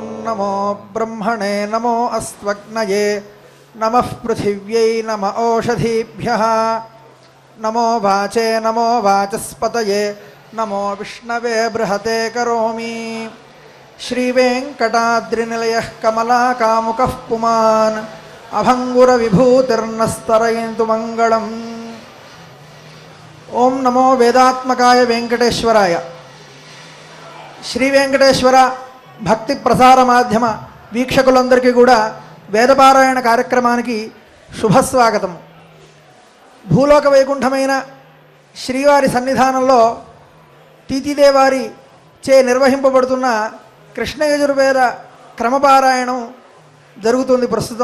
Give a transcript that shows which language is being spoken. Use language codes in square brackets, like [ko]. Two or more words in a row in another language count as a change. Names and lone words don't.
[sa] नमो ब्रह्मणे नमो अस्त्वग्नये नमः पृथिव्यै नम ओषधीभ्यः नमो वाचे नमो वाचस्पतये नमो विष्णवे बृहते करोमि। श्रीवेङ्कटाद्रिनिलयः कमलाकामुकः पुमान् अभङ्गुरविभूतिर्नस्तरयन्तु मङ्गलम्। ओं नमो वेदात्मकाय वेंकटेश्वराय। [te] శ్రీ వెంకటేశ్వర భక్తి ప్రసార మాధ్యమ వీక్షకులందరికీ కూడా వేదపారాయణ కార్యక్రమానికి శుభస్వాగతం. భూలోక వైకుంఠమైన శ్రీవారి సన్నిధానంలో తీతిదేవారి చే నిర్వహింపబడుతున్న కృష్ణ యజుర్వేద క్రమపారాయణం జరుగుతుంది ప్రస్తుతం.